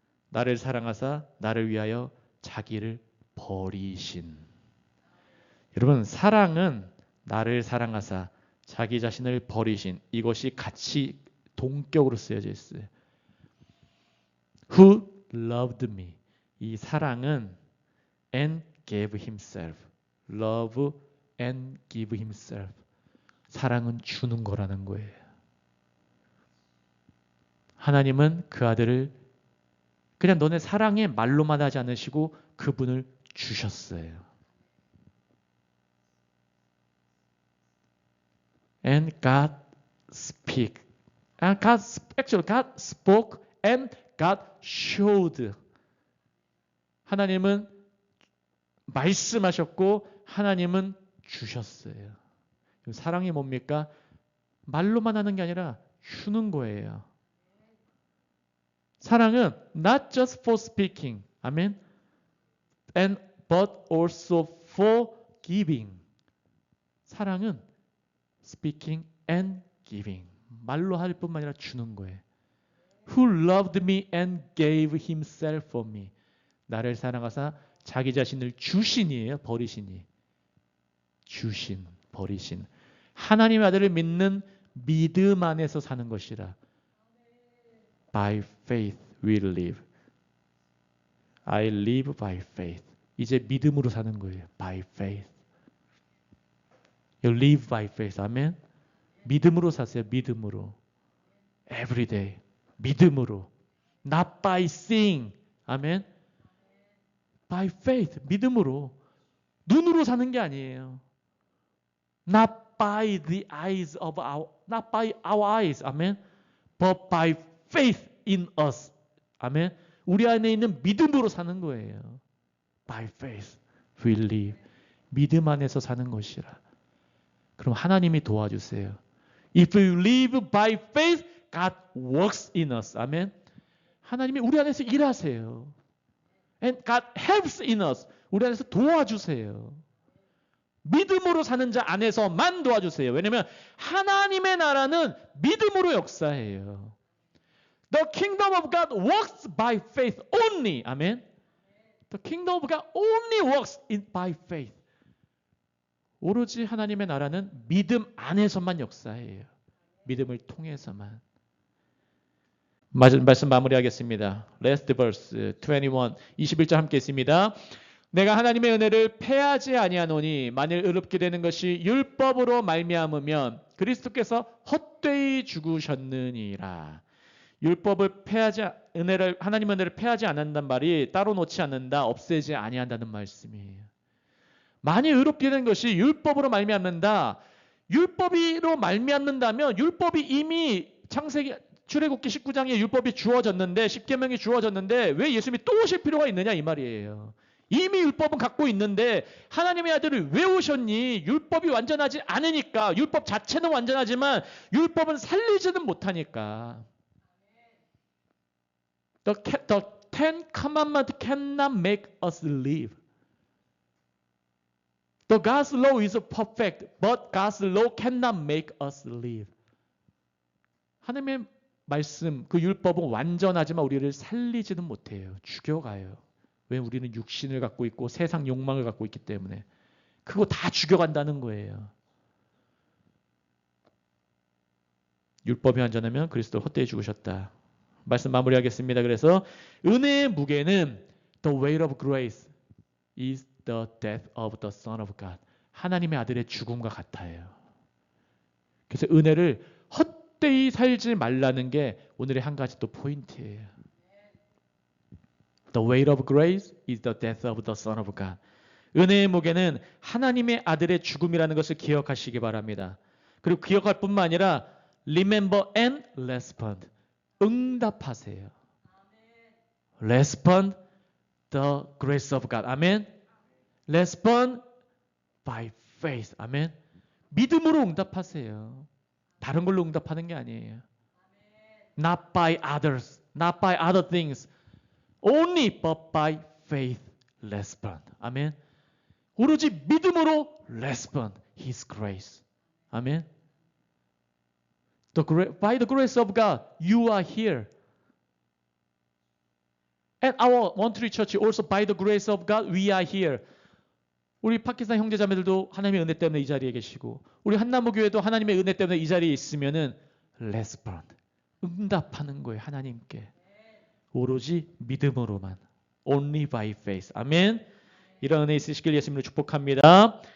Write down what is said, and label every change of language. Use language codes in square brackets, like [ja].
[ko] 나를 사랑하사 나를 위하여 자기를 버리신. 여러분 사랑은 나를 사랑하사 자기 자신을 버리신. 이것이 같이 동격으로 쓰여져 있어요. [en] Who loved me. [ko] 이 사랑은 [en] and gave himself. Love and give himself. [ko] 사랑은 주는 거라는 거예요. 하나님은 그 아들을 그냥 너네 사랑에 말로만 하지 않으시고 그분을 주셨어요. [en] And God speak. And God spoke and God showed. [ko] 하나님은 말씀하셨고 하나님은 주셨어요. 사랑이 뭡니까? 말로만 하는 게 아니라 주는 거예요. 사랑은 [en] not just for speaking, [ko] 아멘, [en] and but also for giving. [ko] 사랑은 [en] speaking and giving. [ko] 말로 할 뿐만 아니라 주는 거예요. [en] Who loved me and gave himself for me. [ko] 나를 사랑하사 자기 자신을 주신이에요. 버리신이. 주신, 버리신. 하나님의 아들을 믿는 믿음 안에서 사는 것이라. [en] By faith we live. I live by faith. [ko] 이제 믿음으로 사는 거예요. [en] By faith. You live by faith. [ko] 아멘. 믿음으로 사세요. 믿음으로. [en] Every day. [ko] 믿음으로. [en] Not by seeing. [ko] 아멘. [en] By faith. [ko] 믿음으로. 눈으로 사는 게 아니에요. [en] Not by the eyes of not by our eyes. [ko] 아멘. [en] But by faith in us. 아멘. [ko] 우리 안에 있는 믿음으로 사는 거예요. [en] By faith we live. [ko] 믿음 안에서 사는 것이라. 그럼 하나님이 도와주세요. [en] If we live by faith, God works in us. [ko] 아멘. 하나님이 우리 안에서 일하세요. [en] And God helps in us. [ko] 우리 안에서 도와주세요. 믿음으로 사는 자 안에서만 도와주세요. 왜냐하면 하나님의 나라는 믿음으로 역사해요. [en] The kingdom of God works by faith only. [ko] 아멘. [en] The kingdom of God only works by faith. [ko] 오로지 하나님의 나라는 믿음 안에서만 역사해요. 믿음을 통해서만. 말씀 마무리하겠습니다. [en] Last verse 21, [ko] 21절 함께 있습니다. 내가 하나님의 은혜를 패하지 아니하노니 만일 의롭게 되는 것이 율법으로 말미암으면 그리스도께서 헛되이 죽으셨느니라. 율법을 하나님의 은혜를 패하지 않는다는 말이 따로 놓지 않는다, 없애지 아니한다는 말씀이에요. 만일 의롭게 되는 것이 율법으로 말미암는다. 율법으로 말미암는다면 율법이 이미 출애굽기 19장에 율법이 주어졌는데, 십계명이 주어졌는데 왜 예수님이 또 오실 필요가 있느냐 이 말이에요. 이미 율법은 갖고 있는데 하나님의 아들을 왜 오셨니? 율법이 완전하지 않으니까. 율법 자체는 완전하지만 율법은 살리지는 못하니까. [en] The Ten Commandments cannot make us live. The God's law is perfect, but God's law cannot make us live. [ko] 하나님의 말씀, 그 율법은 완전하지만 우리를 살리지는 못해요. 죽여가요. 왜? 우리는 육신을 갖고 있고 세상 욕망을 갖고 있기 때문에. 그거 다 죽여간다는 거예요. 율법이 완전하면 그리스도 헛되이 죽으셨다. 말씀 마무리하겠습니다. 그래서 은혜의 무게는 [en] the weight of grace is the death of the Son of God. [ko] 하나님의 아들의 죽음과 같아요. 그래서 은혜를 헛되이 살지 말라는 게 오늘의 한 가지 또 포인트예요. [en] The weight of grace is the death of the Son of God. [ko] 은혜의 무게는 하나님의 아들의 죽음이라는 것을 기억하시기 바랍니다. 그리고 기억할 뿐만 아니라 [en] remember and respond. [ko] 응답하세요. [en] Respond the grace of God. [ko] 아멘. [en] Respond by faith. [ko] 아멘. 믿음으로 응답하세요. 다른 걸로 응답하는 게 아니에요. [en] Not by others. Not by other things. Only but by faith. Respond. [ko] 아멘. 오로지 믿음으로 [en] respond His grace. [ko] 아멘. [en] By the grace of God, you are here. At our One-Tree Church, also by the grace of God, we are here. [ko] 우리 파키스탄 형제자매들도 하나님의 은혜 때문에 이 자리에 계시고, 우리 한나무교회도 하나님의 은혜 때문에 이 자리에 있으면은 [en] respond, [ko] 응답하는 거예요. 하나님께 오로지 믿음으로만. [en] Only by faith. [ko] 아멘. 이런 은혜 있으시길 예수님으로 축복합니다.